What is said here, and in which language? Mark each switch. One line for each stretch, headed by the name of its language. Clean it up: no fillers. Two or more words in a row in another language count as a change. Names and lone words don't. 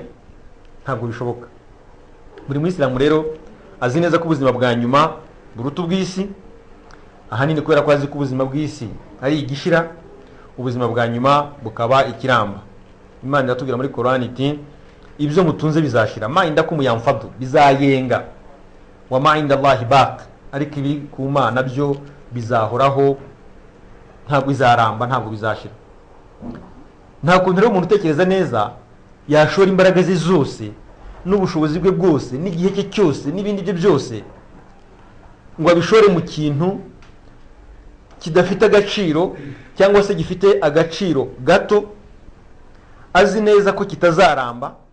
Kinyarwanda: Ntabwo bishoboka. Buri Muislamu rero azi neza ko ubuzima bwa nyuma buruta ubw'isi, ahanini kubera ko azi ko ubuzima bw'isi ari igishira, ubuzima bwa nyuma bukaba ikiramba. Imana iratubwira muri Qur'an iti ibyo mutunze bizashira,
Arabic: ما عندكم ينفد,
Kinyarwanda: bizayenga,
Arabic: وما عند الله باق,
Kinyarwanda: ariko ibi ku Mana byo bizahoraho, ntabwo bizaramba, ntabwo bizashira. Nta kuntu rero umuntu utekereza neza yashora imbaraga ze zose n'ubushobozi bwe bwose n'igihe cye cyose n'ibindi bye byose ngo abishore mu kintu kidafite agaciro, cyangwa se gifite agaciro gato, azi neza ko kitazaramba,